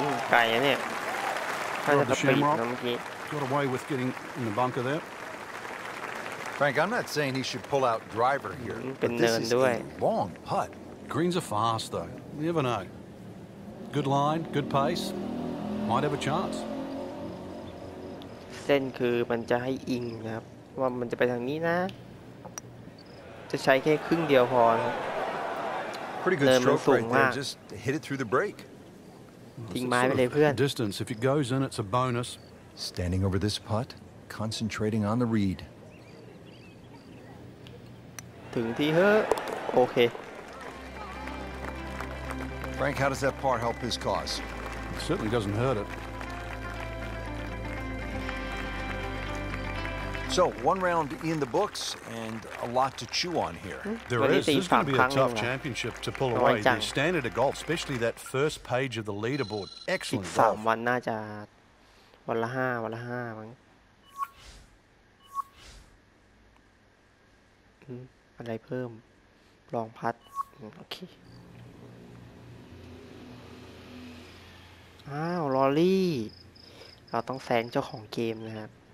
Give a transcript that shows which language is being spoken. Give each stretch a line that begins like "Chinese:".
Thai: ไกลนะเนี่ยถ้าจะสปีดนะเมื่อกี้
English: Got away with getting in the bunker there. Frank, I'm not saying he should pull out driver here, but this is a long putt. Greens are fast though. You never know. Good line, good pace. Might have a chance.
Thai: เส้นคือมันจะให้อิงนะครับว่ามันจะไปทางนี้นะจะใช้แค่ครึ่งเดียวพอนะ
English: Pretty good stroke right there. Just hit it through the break.
Thai: ทิ้งไม้ไปเลยเพื่อน
English: Distance. If it goes in, it's a bonus. Standing over this putt, concentrating on the read.
Thai: ถึงที่เฮ้อโอเค
English: Frank, how does that par help his cause? It certainly doesn't hurt it. So, one round in the books and a lot to chew on here. There is. This is going to be a tough championship to pull away. The standard of golf, especially that first page of the leaderboard.
Thai: อีก
English: Excellent 3 golf.
Thai: วันน่าจะวันละ 5 วันละ 5มั้งอะไรเพิ่มลองพัดโอเคอ้าวลอรี่เราต้องแซงเจ้าของเกมนะครับ